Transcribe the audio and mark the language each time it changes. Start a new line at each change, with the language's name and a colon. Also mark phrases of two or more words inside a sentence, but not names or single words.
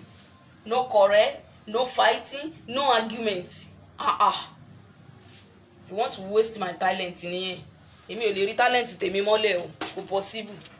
English: No quarrel, no fighting, no argument. You want to waste my talent in here?
Yoruba: Èmi ò lè rí talent tèmi mọ́lẹ̀ o. Kò possible.